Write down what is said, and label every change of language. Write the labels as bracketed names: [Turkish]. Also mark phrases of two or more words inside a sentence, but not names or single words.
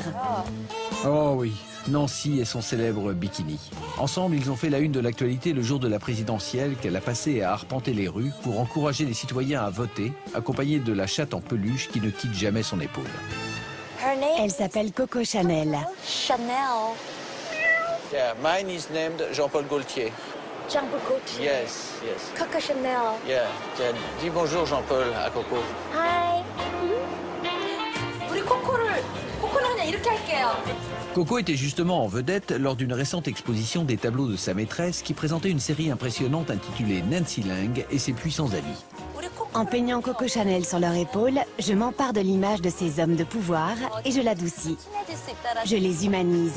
[French] Oh oui, Nancy et son célèbre bikini. Ensemble, ils ont fait la une de l'actualité le jour de la présidentielle qu'elle a passé à arpenter les rues pour encourager les citoyens à voter, accompagnée de la chatte en peluche qui ne quitte jamais son épaule. Elle s'appelle Coco Chanel. [English] Yeah, mine is named Jean-Paul Gaultier. Jean-Paul Gaultier. Yes, yes. Coco Chanel. Yeah, [French] tiens, dis bonjour Jean-Paul à Coco. [English] Hi. [Korean] 우리 코코를 그냥 이렇게 할게요. [French] Coco était justement en vedette lors d'une récente exposition des tableaux de sa maîtresse qui présentait une série impressionnante intitulée Nancy Lang et ses puissants amis. En peignant Coco Chanel sur leur épaule, je m'empare de l'image de ces hommes de pouvoir et je l'adoucis. Je les humanise.